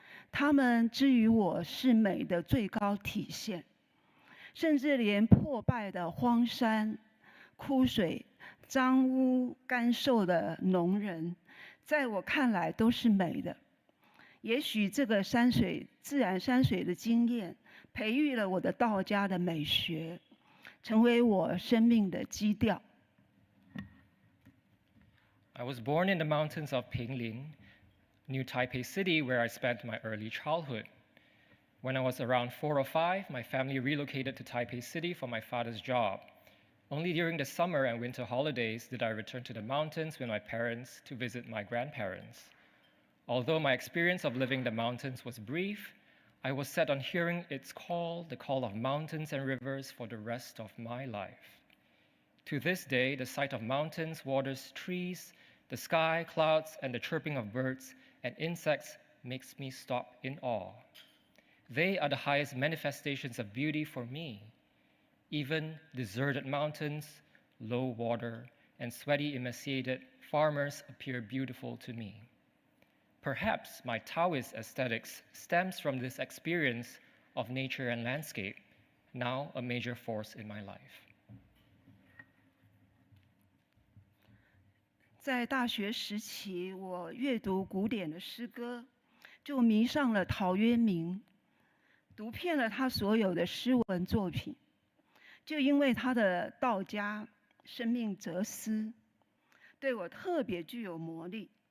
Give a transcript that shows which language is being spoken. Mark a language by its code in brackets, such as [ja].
[zh] 它们之于我是美的最高体现，甚至连破败的荒山、枯水、脏污干瘦的农人，在我看来都是美的。也许这个自然山水的经验，培育了我的道家的美学，成为我生命的基调。 [en] I was born in the mountains of Pinglin, New Taipei City, where I spent my early childhood. When I was around 4 or 5, my family relocated to Taipei City for my father's job. Only during the summer and winter holidays did I return to the mountains with my parents to visit my grandparents. Although my experience of living in the mountains was brief, I was set on hearing its call, the call of mountains and rivers, for the rest of my life. To this day, the sight of mountains, waters, trees, the sky, clouds, and the chirping of birds and insects makes me stop in awe. They are the highest manifestations of beauty for me. Even deserted mountains, low water, and sweaty, emaciated farmers appear beautiful to me. Perhaps my Taoist aesthetics stems from this experience of nature and landscape, now a major force in my life. [zh] 在大学时期，我阅读古典的诗歌，就迷上了陶渊明，读遍了他所有的诗文作品。就因为他的道家生命哲思，对我特别具有魔力。